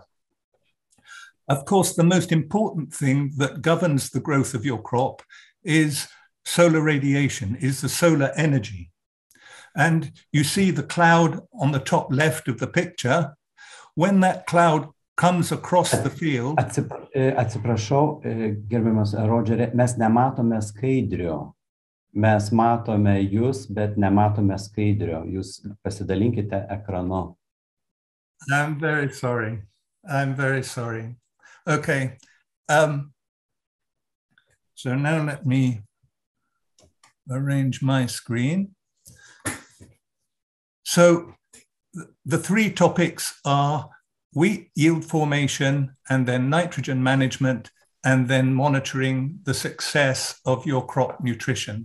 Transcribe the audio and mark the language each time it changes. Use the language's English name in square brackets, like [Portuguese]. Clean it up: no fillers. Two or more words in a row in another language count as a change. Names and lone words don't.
[English] Of course, the most important thing that governs the growth of your crop is solar radiation, is the solar energy. And you see the cloud on the top left of the picture. When that cloud comes across the field... [Lithuanian] Atsiprašau, gerbiamas Rodžeri, mes nematome skaidrių. Mes matome jūs, bet nematome skaidrių. Jūs pasidalinkite ekranu. [English] I'm very sorry. I'm very sorry. Okay. So now let me arrange my screen. So the three topics are wheat yield formation, and then nitrogen management, and then monitoring the success of your crop nutrition.